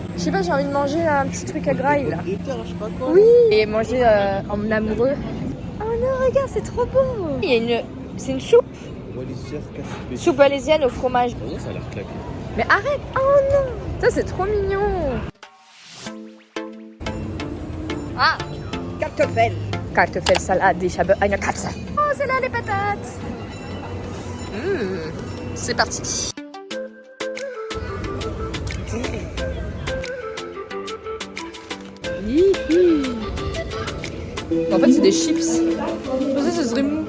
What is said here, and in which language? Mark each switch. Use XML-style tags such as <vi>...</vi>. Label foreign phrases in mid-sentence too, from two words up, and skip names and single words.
<fr>Je sais pas, j'ai envie de manger un petit truc à graille là. Oui. Et manger en amoureux. Oh non, regarde, c'est trop beau. Il y a c'est une soupe. Soupe alésienne au fromage. Ça a l'air claqué. Mais arrête. Oh non. Ça, c'est trop mignon. Ah, Kartoffel.</fr> <de>Kartoffelsalat, ich habe eine Katze.</de> <fr>Oh, c'est là les patates. C'est parti. En fait, c'est des chips. Je pensais que ce serait mou.</fr>